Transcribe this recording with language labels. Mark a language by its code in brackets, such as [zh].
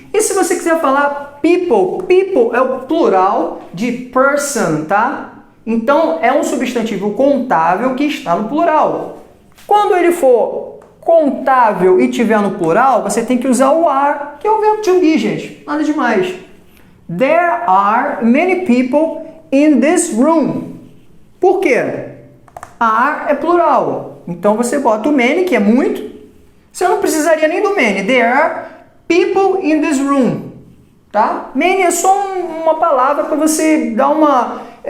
[pt] E se você quiser falar people, people é o plural de person, tá? Então, é um substantivo contável que está no plural. Quando ele for contável e tiver no plural, você tem que usar o are, que é o verbo to be, gente. Nada demais. [en] There are many people in this room. [pt] Por quê? Are é plural. Então, você bota o many, que é muito. Você não precisaria nem do many. [en] There are people in this room. [pt] Tá? Many é só uma palavra para você dar uma...